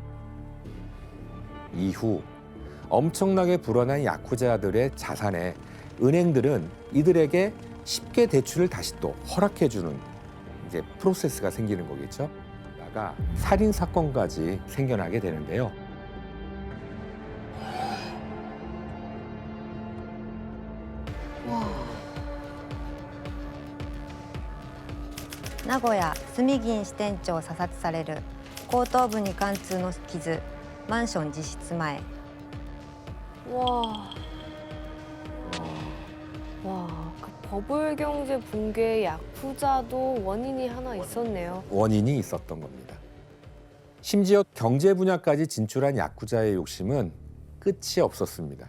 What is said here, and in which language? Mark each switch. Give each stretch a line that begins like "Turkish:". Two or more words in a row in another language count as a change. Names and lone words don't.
Korean: 이후 엄청나게 불어난 야쿠자들의 자산에 은행들은 이들에게 쉽게 대출을 다시 또 허락해주는 이제 프로세스가 생기는 거겠죠. 다가 살인 사건까지 생겨나게 되는데요. 와.
Japanese: 名古屋住銀支店長射殺される後頭部に貫通の傷マンション自室前
Korean: 와. 와, 그 버블 경제 붕괴의 야쿠자도 원인이 하나 있었네요. 원인이 있었던 겁니다. 심지어 경제 분야까지 진출한 야쿠자의 욕심은 끝이 없었습니다.